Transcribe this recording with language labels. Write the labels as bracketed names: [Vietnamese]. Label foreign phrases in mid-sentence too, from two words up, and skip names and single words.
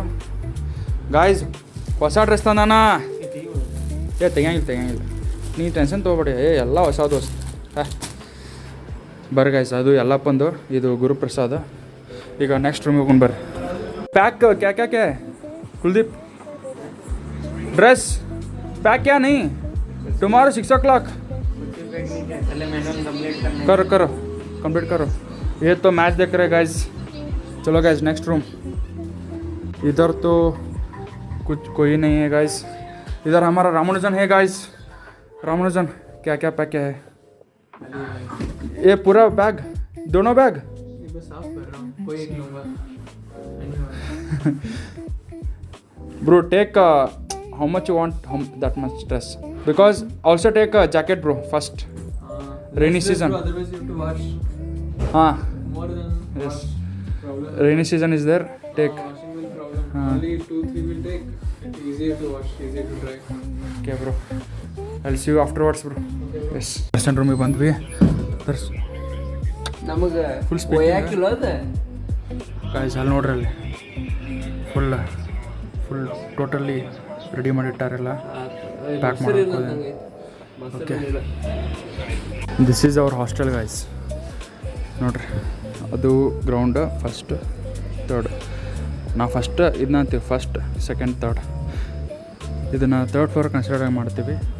[Kannada] ಗಾಯ್ಸ್, ಹೊಸ ಡ್ರೆಸ್ ತಂದಾನ. ತೆಗಿಯಂಗಿಲ್ಲ ನೀ ಟೆನ್ಷನ್ ತೊಗೊಬೇಡಿ. ಎಲ್ಲ ಹೊಸ ದೋಸ್ತ. ಬರ್ರಿ ಗಾಯ್ಸ್, ಅದು ಎಲ್ಲಪ್ಪಂದು, ಇದು ಗುರುಪ್ರಸಾದ. ಈಗ ನೆಕ್ಸ್ಟ್ ರೂಮಿಗೆ ಹೋಗೋಣ ಬರ್ರಿ. [Hindi] पैक क्या कुलदीप ड्रेस पैक क्या नहीं? [English] tomorrow 6 o'clock [Hindi] करो कंप्लीट करो. ये तो मैच देख रहे गाइज. चलो गाइज, [English] next room. [Hindi] इधर तो कुछ कोई नहीं है गाइज. इधर हमारा रामानुजन है गाइज. रामानुजन क्या क्या पैक क्या है? ये पूरा बैग, दोनों बैग साफ कर रहा हूँ, कोई एक लूँगा. [English] Bro, take how much you want? That much dress. Because also take a jacket, bro. First, rainy season. Bro, otherwise you have to wash. More than yes. Problem. Rainy season is there. Take. Washing will problem. Only 2-3 will take. It's easier to wash, easier to dry. OK bro [Kannada] ಅಲ್ಲಿ [English] see you afterwards bro yes [Kannada] ದರ್ಶನ್ ರೂಮಿಗೆ ಬಂದ್ವಿ ನಮಗೆ [English] full speed [Kannada] ಒಯ್ಯಾಕಿಲ್ಲ ಅದು ಗಾಯ್ಸ್ ಅಲ್ಲಿ ನೋಡ್ರಿ ಅಲ್ಲಿ [English] full totally ready [Kannada] ಮಾಡಿಟ್ಟಾರೆಲ್ಲ ಪ್ಯಾಕ್ ಮಾಡಿ [English] OK this is our hostel guys [Kannada] ನೋಡ್ರಿ ಅದು [English] ground first third [Kannada] ನಾವು ಫಸ್ಟ್ ಇದನ್ನ ಅಂತೀವಿ [English] first second third [Kannada] ಇದನ್ನು [English] third floor consider [Kannada] ಮಾಡ್ತೀವಿ